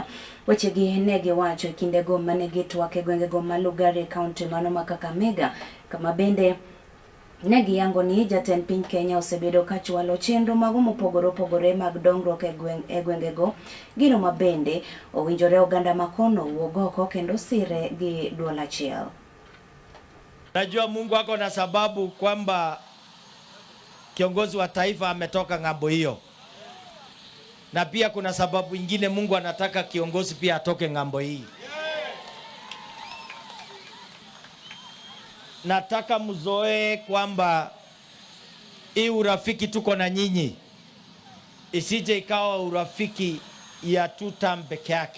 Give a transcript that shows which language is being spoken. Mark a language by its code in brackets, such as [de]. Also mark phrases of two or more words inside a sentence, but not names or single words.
[luo] Wechegi ne giwacho e kindego mane gitwak e gwengego ma Lugari County mano ma Kakamega, kama bende negi yango ni jatend piny Kenya osebedo ka chwalo chenro mago mopogore opogore mag dongruok e gwengego, gino mabende owinjore oganda makono wuog oko kendo sire gi duol achiel. [sw] Najua Mungu ako na sababu kwamba kiongozi wa taifa ametoka ng'ambo hiyo, na pia kuna sababu ingine Mungu anataka kiongozi pia atoke ng'ambo hii. Nataka mzoe kwamba hii urafiki tuko na nyinyi isije ikawa urafiki ya 2 term peke yake.